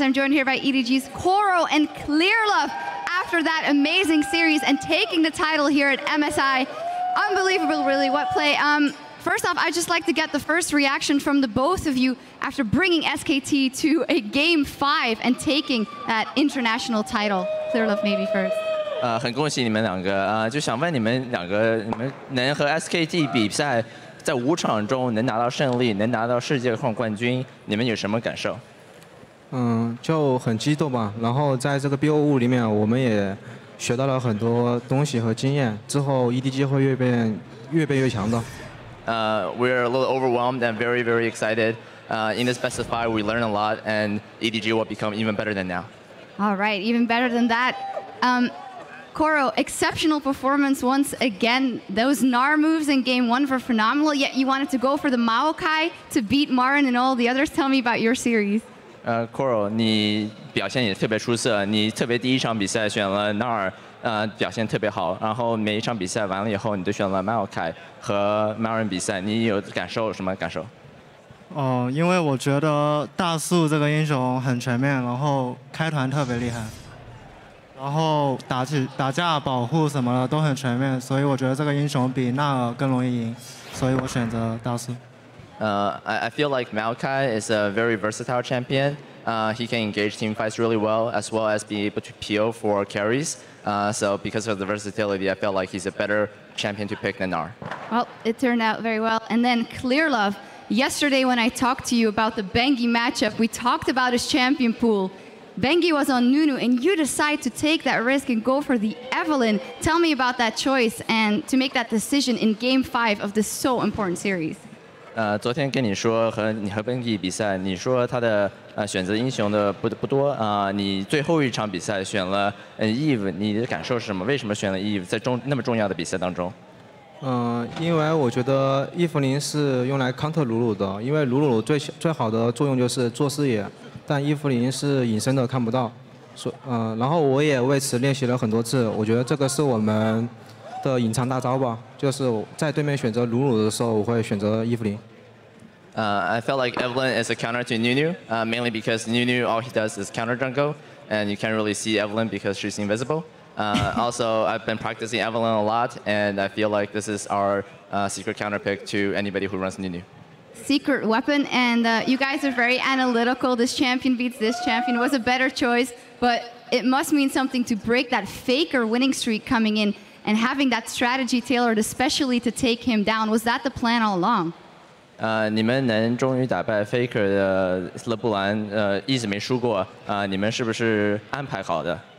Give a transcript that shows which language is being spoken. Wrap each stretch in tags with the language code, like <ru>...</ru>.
<en>I'm joined here by EDG's Koro and Clearlove after that amazing series and taking the title here at MSI. Unbelievable, really, what play. First off, I'd just like to get the first reaction from the both of you after bringing SKT to a Game 5 and taking that international title. Clearlove maybe first.</en> <zh>很恭喜你们两个，就想问你们两个，你们能和 SKT 比赛，在5场中能拿到胜利，能拿到世界冠军，你们有什么感受？就很激动吧。然后在这个 BO5里面，我们也学到了很多东西和经验，之后 EDG 会越变越强的。</zh> <en>We're a little overwhelmed and very, very excited. In this best of 5, we learn a lot, and EDG will become even better than now. All right, even better than that. Koro, exceptional performance once again. Those Gnar moves in Game 1 were phenomenal, yet you wanted to go for the Maokai to beat Marin and all the others. Tell me about your series.</en> <zh>Koro, 你表现也特别出色，你特别第一场比赛选了 Gnar。表现特别好，然后每一场比赛完了以后，你都选了 Maokai 和 Marin 比赛，你有什么感受？因为我觉得大树这个英雄很全面，然后开团特别厉害，然后打架、保护什么的都很全面，所以我觉得这个英雄比纳尔更容易赢，所以我选择大树。</zh> <en>I feel like Maokai is a very versatile champion. He can engage team fights really well, as well as be able to PO for carries. So because of the versatility, I felt like he's a better champion to pick than Gnar. Well, it turned out very well. And then Clearlove, yesterday when I talked to you about the Bengi matchup, we talked about his champion pool. Bengi was on Nunu, and you decide to take that risk and go for the Evelyn. Tell me about that choice and to make that decision in Game 5 of this so important series.</en> <zh>昨天跟你说你和 Bengi 比赛，你说他的选择英雄的不多你最后一场比赛选了Eve， 你的感受是什么？为什么选了 Eve 在那么重要的比赛当中？因为我觉得伊芙琳是用来 counter 鲁鲁的，因为鲁鲁最好的作用就是做视野，但伊芙琳是隐身的看不到，然后我也为此练习了很多次。我觉得这个是我们的隐藏大招吧，就是在对面选择鲁鲁的时候，我会选择伊芙琳。</zh> <en>I felt like Evelyn is a counter to Nunu, mainly because Nunu, all he does is counter jungle, and you can't really see Evelyn because she's invisible. Also, I've been practicing Evelyn a lot, and I feel like this is our secret counter pick to anybody who runs Nunu. Secret weapon, and you guys are very analytical. This champion beats this champion was a better choice, but it must mean something to break that faker winning streak coming in and having that strategy tailored especially to take him down. Was that the plan all along?</en> <zh>你们能终于打败 Faker 的勒布兰，一直没输过，你们是不是安排好的？</zh>